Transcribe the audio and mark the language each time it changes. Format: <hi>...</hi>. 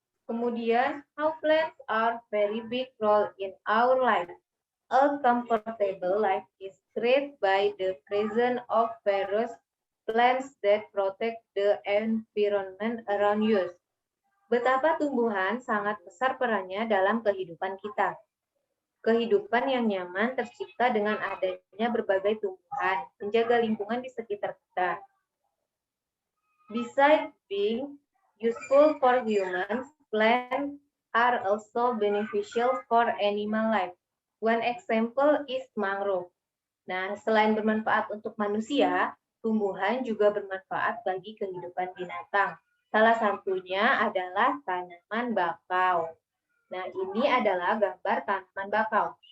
<id>Kemudian,</id> <en>how plants are very big role in our life. A comfortable life is created by the presence of various plants that protect the environment around us.</en> <id>Betapa tumbuhan sangat besar perannya dalam kehidupan kita. Kehidupan yang nyaman tercipta dengan adanya berbagai tumbuhan, menjaga lingkungan di sekitar kita.</id> <en>Besides being useful for humans, plants are also beneficial for animal life. One example is mangrove.</en> <id>Nah, selain bermanfaat untuk manusia, tumbuhan juga bermanfaat bagi kehidupan binatang. Salah satunya adalah tanaman bakau. Nah, ini adalah gambar tanaman bakau.</id>